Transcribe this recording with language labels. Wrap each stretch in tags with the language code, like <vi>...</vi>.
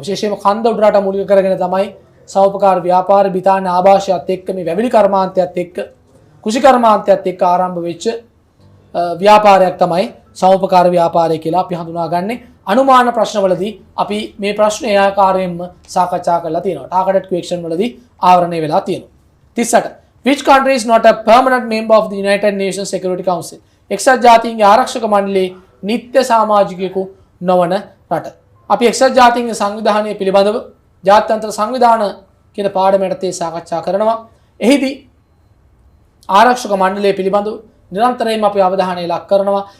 <si>විශේෂයෙන්ම කන්ද උඩරට මූලික කරගෙන තමයි සමෝපකාර ව්‍යාපාර බිතාන ආభాෂයත් එක්ක මේ වැවිලි කර්මාන්තයත් එක්ක කුෂි කර්මාන්තයත් එක්ක ආරම්භ වෙච්ච ව්‍යාපාරයක් තමයි සමෝපකාර ව්‍යාපාරය කියලා අපි හඳුනාගන්නේ. අනුමාන ප්‍රශ්නවලදී අපි මේ ප්‍රශ්න ඒ ආකාරයෙන්ම සාකච්ඡා කරලා තියෙනවා. ටාගටඩ් ක්වෙස්චන් වලදී ආවරණය වෙලා තියෙනවා.</si> <en>38 Which country is not a permanent member of the United Nations Security Council?</en> <si>එක්සත් ජාතීන්ගේ ආරක්ෂක මණ්ඩලයේ නිත්‍ය සමාජිකයෙකු නොවන රට. අපි එක්සත් ජාතීන්ගේ සංවිධානය පිළිබඳව ජාත්‍යන්තර සංවිධාන කියන පාඩම යටතේ සාකච්ඡා කරනවා. එහිදී ආරක්ෂක මණ්ඩලය පිළිබඳව නිරන්තරයෙන්ම අපි අවධානය ලක් කරනවා.</si>